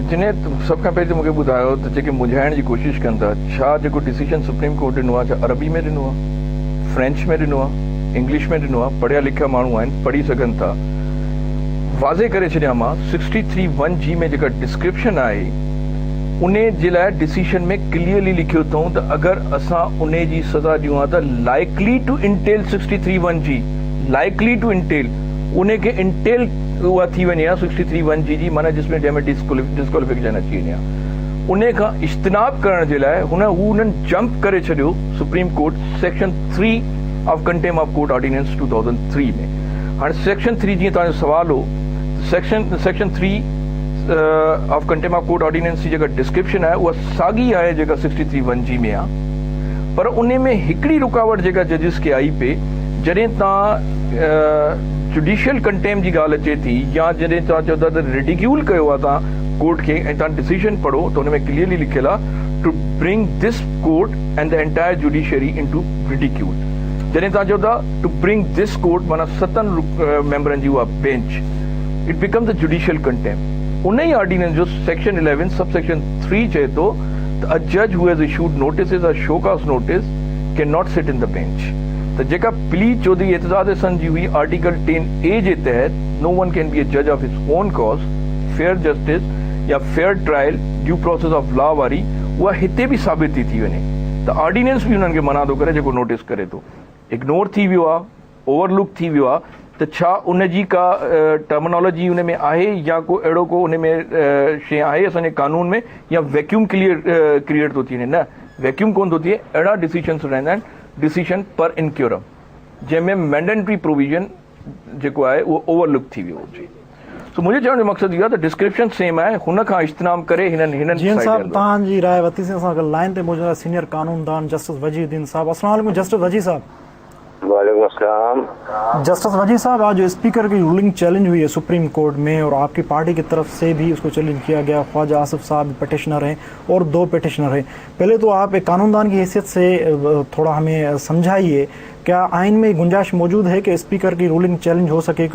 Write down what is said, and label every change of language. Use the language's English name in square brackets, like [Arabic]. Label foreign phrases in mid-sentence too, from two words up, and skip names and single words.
[Sindhi] जिने सभ खां पहिरीं मूंखे ॿुधायो त जेके मुंझाइण जी कोशिशि कनि था, छा जेको डिसीजन सुप्रीम कोर्ट ॾिनो आहे छा अरबी में ॾिनो आहे, फ्रेंच में ॾिनो आहे, इंग्लिश में ॾिनो आहे? पढ़िया लिखिया माण्हू आहिनि, पढ़ी सघनि था। वाज़े करे छॾियां मां 631G में जेका डिस्क्रिप्शन आहे उन जे लाइ डिसीजन में क्लियरली लिखियो अथऊं त अगरि असां उन जी सज़ा ॾियूं हा त [English] likely to entail 631G, likely to entail [Sindhi] उन खे इंटेल उहा थी वञे हा 631G जी, माना जिसमें जंहिंमें डिस्क्वालिफिकेशन अची वञे हा। उन खां इज्तनाब करण जे लाइ हुननि जंप करे छॾियो सुप्रीम कोर्ट सेक्शन 3 ऑफ कंटेम्प्ट ऑफ कोर्ट ऑर्डिनेंस 2003 में। हाणे सेक्शन 3 जीअं तव्हांजो सवाल हो, सेक्शन 3 ऑफ कंटेम्प्ट ऑफ कोर्ट ऑर्डिनेंस जी जेका डिस्क्रिप्शन आहे उहा साॻी आहे जेका 631G में आहे, पर उन में हिकिड़ी रुकावट जेका जजिस खे आई पे, जॾहिं तव्हां [English] judicial contempt [Sindhi] जी ॻाल्हि अचे थी या जॾहिं तव्हां चओ था त रिडिक्यूल कयो आहे तव्हां कोर्ट खे ऐं तव्हां डिसीजन पढ़ो त हुन में क्लियरली लिखियलु आहे [English] to bring this court and the entire judiciary in to ridicule. [Sindhi] जॾहिं तव्हां चओ था [English] to bring this court [Sindhi] माना 7 मेंबरनि जी उहा बेंच, [English] It become the judicial contempt. [Sindhi] उन ई ऑर्डिनेंस जो सेक्शन 11 सब सेक्शन 3 चए थो त [English] a judge who has issued notice or show cause notice can not sit in the bench. [Sindhi] त जेका प्ली चौधरी एतजाज़ हसन जी हुई आर्टिकल 10A जे तहत [English] no one can be a judge of his own cause, fair justice [Sindhi] या [English] fair trial due process of law [Sindhi] वारी, उहा हिते बि साबित थी वञे त ऑर्डिनेंस बि हुननि खे मना थो करे जेको नोटिस करे थो। इग्नोर थी वियो आहे, ओवरलुक थी वियो आहे, त छा उन जी का टर्मिनोलॉजी हुन में आहे या को अहिड़ो को उन में शइ आहे असांजे कानून में, या [English] vacuum create [Sindhi] थो थी वञे? न, वैक्यूम कोन थो थिए। अहिड़ा डिसीजन्स रहंदा आहिनि, डिसीजन [Latin] per incuriam, [Sindhi] जंहिंमें [English] mandatory provision [Sindhi] जेको आहे उहो ओवरलुक थी वियो हुजे। सो मुंहिंजे चवण जो मक़सदु इहो आहे त [English] description same [Sindhi] आहे, हुन खां इज्तनाब करे हिननि जीअं साहब तव्हांजी राय वरितीसीं असां लाइन ते मौजूदु सीनियर कानूनदान जस्टिस वजीउद्दीन साहब। [Arabic] السلام عليكم जस्टिस वजी साहब। وعليكم السلام. [Urdu] جسٹس وجی صاحب، آج جو اسپیکر کی رولنگ چیلنج ہوئی ہے سپریم کورٹ میں اور آپ کی پارٹی کی طرف سے بھی اس کو چیلنج کیا گیا. خواجہ آصف صاحب پٹیشنر ہیں اور 2 پٹیشنر ہیں۔ پہلے تو آپ ایک قانون دان کی حیثیت سے تھوڑا ہمیں سمجھائیے، کیا آئین میں گنجائش موجود ہے کہ اسپیکر کی رولنگ چیلنج ہو سکے?